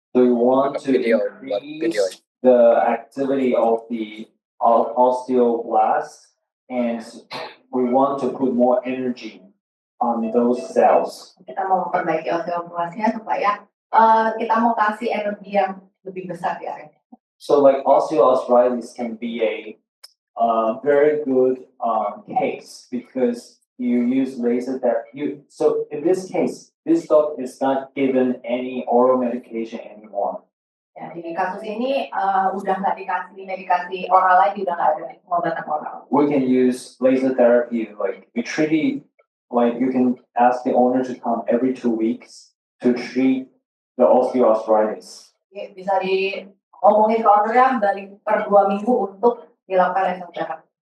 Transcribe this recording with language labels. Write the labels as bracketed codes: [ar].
[en] So we want to increase the activity of the osteoblast, and we want to put more energy on those cells. [id] Kita mau memperbaiki osteoblastnya supaya kita mau kasih energi yang lebih besar di area. [en] So like osteoarthritis can be a very good case because you use laser therapy. So in this case, this dog is not given any oral medication anymore. [id] Ya, di kasus ini udah nggak dikasih medikasi oral lagi, udah nggak ada pengobatan oral. [en] We can use laser therapy, like we treat, like you can ask the owner to come every 2 weeks to treat the osteoarthritis. [id] Bisa diomongin ke ownernya balik per 2 minggu untuk dilakukan laser therapy.